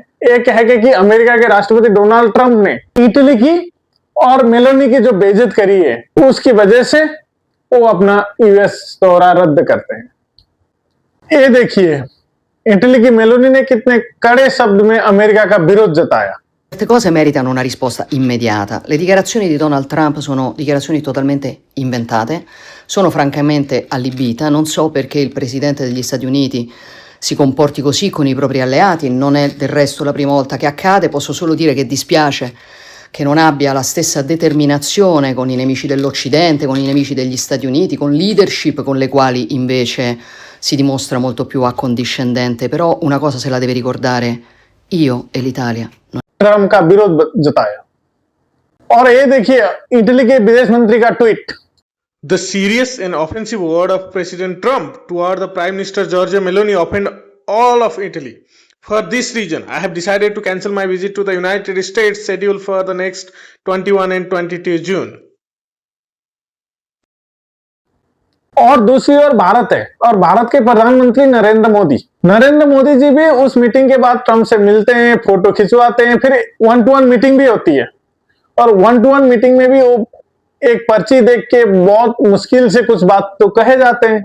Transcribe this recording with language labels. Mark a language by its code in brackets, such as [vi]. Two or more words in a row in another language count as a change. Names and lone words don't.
[hi] एक कह के कि अमेरिका के राष्ट्रपति डोनाल्ड ट्रंप ने इटली की और मेलोनी की जो बेइज्जत करी है उसकी वजह से वो अपना यूएस दौरा रद्द करते हैं। ये देखिए इटली की मेलोनी ने कितने कड़े शब्द में अमेरिका का विरोध जताया। [it] Certe cose meritano una risposta immediata. Le dichiarazioni di Donald Trump sono dichiarazioni totalmente inventate, sono francamente allibita, non so perché il Presidente degli Stati Uniti si comporti così con i propri alleati, non è del resto la prima volta che accade, posso solo dire che dispiace che non abbia la stessa determinazione con i nemici dell'Occidente, con i nemici degli Stati Uniti, con leadership con le quali invece si dimostra molto più accondiscendente, però una cosa se la deve ricordare, io e l'Italia. [hi] ट्रंप का विरोध जताया। और ये देखिए इटली के विदेश मंत्री का ट्वीट। [en] The serious and offensive word of President Trump toward the Prime Minister Giorgia Meloni offended all of Italy. For this reason, I have decided to cancel my visit to the United States scheduled for the next 21 and 22 June. [hi] और दूसरी ओर भारत है और भारत के प्रधानमंत्री नरेंद्र मोदी जी भी उस मीटिंग के बाद ट्रंप से मिलते हैं, फोटो खिंचवाते हैं, फिर 1-to-1 मीटिंग भी होती है और 1-to-1 मीटिंग में भी वो एक पर्ची देख के बहुत मुश्किल से कुछ बात तो कहे जाते हैं।